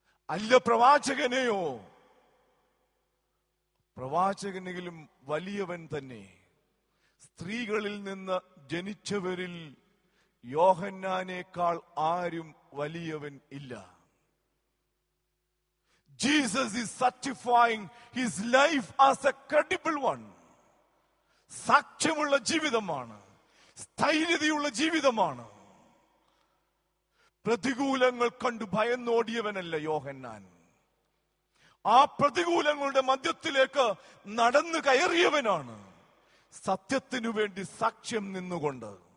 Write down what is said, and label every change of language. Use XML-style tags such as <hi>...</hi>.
<ml>അല്ല പ്രവാചകനെയോ? പ്രവാചകനെങ്കിലും വലിയവൻ തന്നെ. സ്ത്രീകളിൽ നിന്ന് ജനിച്ചവരിൽ യോഹന്നാനേക്കാൾ ആരും വലിയവൻ ഇല്ല.</ml> <en>Jesus is certifying his life as a credible one.</en> <ml>സാക്ഷ്യമുള്ള ജീവിതമാണ്, സ്ഥൈര്യതയുള്ള ജീവിതമാണ്. പ്രതികൂലങ്ങൾ കണ്ടു ഭയന്നോടിയവനല്ല യോഹന്നാൻ. ആ പ്രതികൂലങ്ങളുടെ മധ്യത്തിലേക്ക് നടന്നു കയറിയവനാണ്, സത്യത്തിനു വേണ്ടി സാക്ഷ്യം നിന്നുകൊണ്ട്.</ml>